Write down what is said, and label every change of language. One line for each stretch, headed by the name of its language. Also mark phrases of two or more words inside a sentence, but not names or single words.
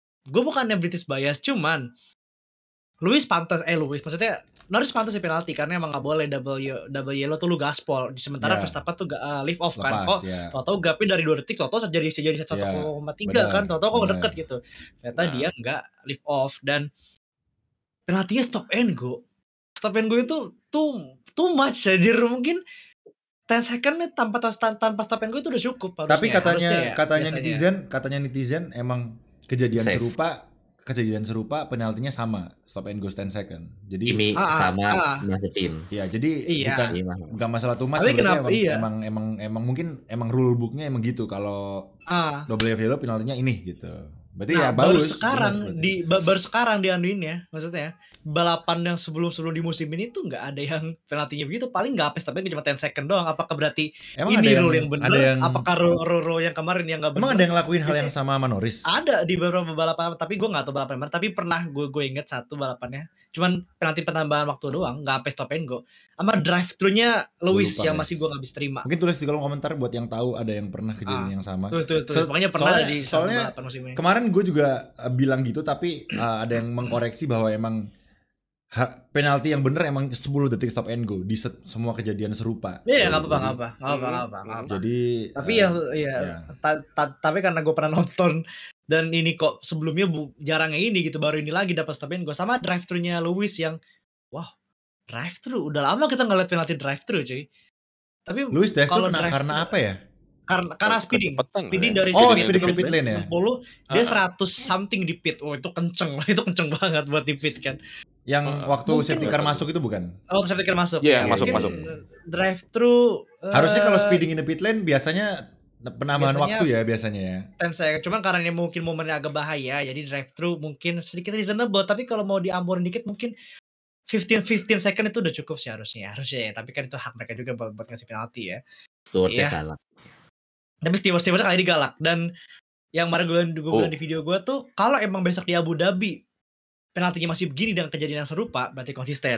Indonesian: Gue bukannya
English: British bias,
Indonesian: cuman Lewis maksudnya Norris pantas di penalti karena emang nggak boleh
English: double yellow
Indonesian: tuh lu gaspol. Sementara Verstappen tuh
English: lift off
Indonesian: kan. Kok tau-tau gapnya dari 2 detik, tau-tau jadi 1,3 kan. Tau-tau kok deket gitu. Ternyata dia nggak
English: lift off
Indonesian: dan penaltinya
English: stop and go. Stop and go itu too much anjir.
Indonesian: Mungkin
English: 10 second
Indonesian: tanpa
English: stop and go
Indonesian: itu udah cukup harusnya. Tapi katanya netizen emang kejadian serupa penaltinya sama,
English: stop and go 10 second.
Indonesian: Jadi ini sama Mazepin. Iya, jadi bukan masalah tumas sebenarnya, emang mungkin
English: rule booknya
Indonesian: emang gitu kalau
English: double yellow
Indonesian: penaltinya ini gitu. Berarti bagus. Baru sekarang dianuin ya, maksudnya balapan yang sebelum di musim ini tuh nggak ada yang penaltinya begitu, paling nggak apes tapi cuma
English: 10 second
Indonesian: doang. Apakah berarti ini rule yang benar? Apakah rule yang kemarin yang nggak benar? Emang ada yang ngelakuin hal yang sama Norris? Ada di beberapa balapan, tapi gue nggak tahu balapan mana. Tapi pernah gue inget satu balapannya, cuman penalti penambahan waktu doang, nggak apes
English: stop and go.
Indonesian: Sama
English: drive thru-nya
Indonesian: Lewis yang masih gue nggak bisa terima. Mungkin tulis di kolom komentar buat yang tahu ada yang pernah kejadian yang sama. Tulis. Makanya pernah di soalnya balapan musim ini. Kemarin gue juga bilang gitu, tapi ada yang mengkoreksi bahwa emang penalti yang bener emang 10 detik
English: stop and go
Indonesian: di semua kejadian serupa. Iya, nggak apa-apa. Jadi tapi tapi karena gue pernah nonton dan ini kok sebelumnya jarangnya ini gitu, baru ini lagi dapat
English: stop and go
Indonesian: sama
English: drive thru-nya
Indonesian: Lewis yang
English: drive thru.
Indonesian: Udah lama kita ngeliat penalti
English: drive thru
Indonesian: cuy. Tapi Lewis
English: drive thru
Indonesian: karena apa ya? Karena speeding dari
English: speeding pit lane ya.
Indonesian: 60 dia 100 something di pit. Oh, itu kenceng banget buat di pit kan. Yang waktu safety car masuk itu bukan?
English: Oh, safety car masuk.
Indonesian: Iya, masuk.
English: Drive thru
Indonesian: harusnya kalau
English: speeding in the pit lane
Indonesian: biasanya penambahan waktu ya biasanya ya.
English: 10 second.
Indonesian: Cuman karena ini mungkin momennya agak bahaya, jadi
English: drive thru
Indonesian: mungkin sedikit reasonable, tapi kalau mau diamborin dikit mungkin
English: 15 second
Indonesian: itu udah cukup sih harusnya ya. Tapi kan itu hak mereka juga buat ngasih penalti ya. Stewardnya galak. Tapi stewardnya kali ini galak. Dan yang kemarin gue bilang di video gue tuh, kalau emang besok di Abu Dhabi penaltinya masih begini dengan kejadian yang serupa, berarti konsisten.